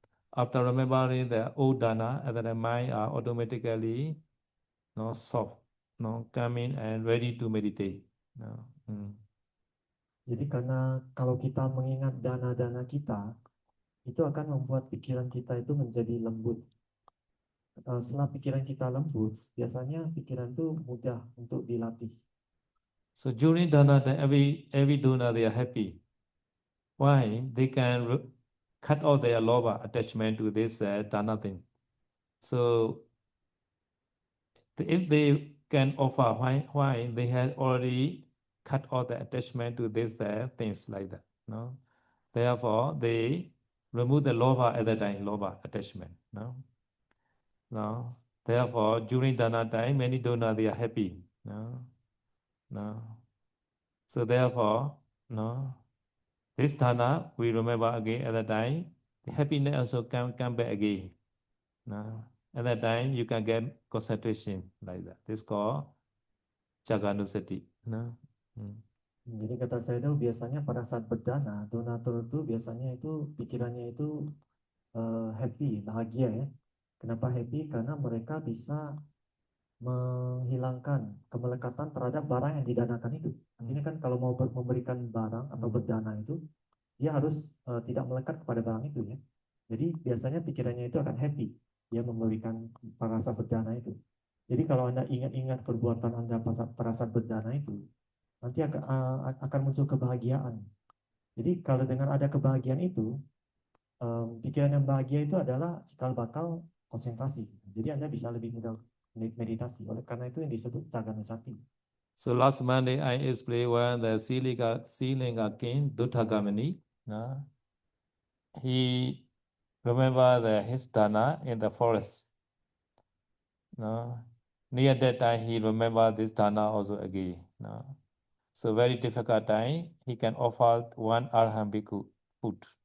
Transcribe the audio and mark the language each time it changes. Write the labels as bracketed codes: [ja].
[en] After remembering the old dana, and the mind are automatically soft, calming and ready to meditate. [id] Jadi karena kalau kita mengingat dana-dana kita, itu akan membuat pikiran kita itu menjadi lembut. Setelah pikiran kita lembut, biasanya pikiran itu mudah untuk dilatih. [en] So during dana, every donor they are happy. Why? They can cut off their lobha attachment to this dana thing. So if they can offer, why they had already cut off the attachment to this things like that. No, therefore they remove the lobha at that time, lobha attachment. No, therefore during dana time, many donors they are happy. No, so therefore this dana we remember again at that time. The happiness also come back again. At that time you can get concentration like that. This is called Jaganusati. [id] Jadi kata saya itu biasanya pada saat berdana, donatur itu biasanya itu pikirannya itu happy, bahagia ya. Kenapa happy? Karena mereka bisa menghilangkan kemelekatan terhadap barang yang didanakan itu. Artinya kan kalau mau memberikan barang atau berdana itu, dia harus tidak melekat kepada barang itu ya. Jadi biasanya pikirannya itu akan happy, dia memberikan pada saat berdana itu. Jadi kalau Anda ingat-ingat perbuatan Anda pada saat berdana itu, nanti akan muncul kebahagiaan. Jadi kalau dengan ada kebahagiaan itu, pikiran yang bahagia itu adalah cikal bakal konsentrasi. Jadi Anda bisa lebih mudah meditasi. Oleh karena itu yang disebut Caganusati. [en] So last Monday I explained when the Silinga king Duttagamani, he remember his dana in the forest. Near that time he remember this dana also again. So very difficult time, he can offer one arahant bhikkhu food.